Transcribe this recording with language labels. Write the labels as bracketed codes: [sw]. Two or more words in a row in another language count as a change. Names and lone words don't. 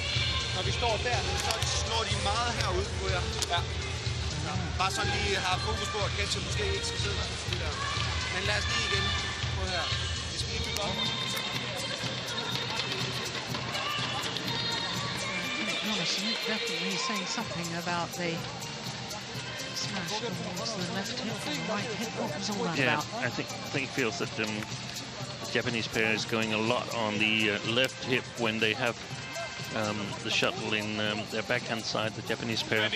[da] Når vi står dernede, så slår de meget herude på jer. Ja. Bare sådan lige har fokus på, at Ketchup måske ikke skal sidde der. Men lad os lige igen på her. Vi skal lige bygge op. [en] Morrison definitely saying something about the smash towards the left hip and the right hip. What was all that Yeah, about? I think he feels that the Japanese pair is going a lot on the left hip when they have the shuttle in their backhand side, the Japanese pair.